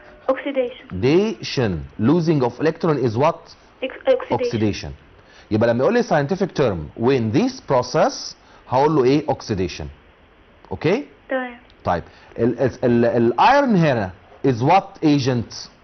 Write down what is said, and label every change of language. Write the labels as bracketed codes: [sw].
[en] Oxidation. Losing of electron is what? Oxidation. [ar] يبقى لما يقول لي [en] scientific term when this process [ar] هقول له ايه؟ oxidation. اوكي؟ تمام. طيب الايرون هنا [en] is what agent؟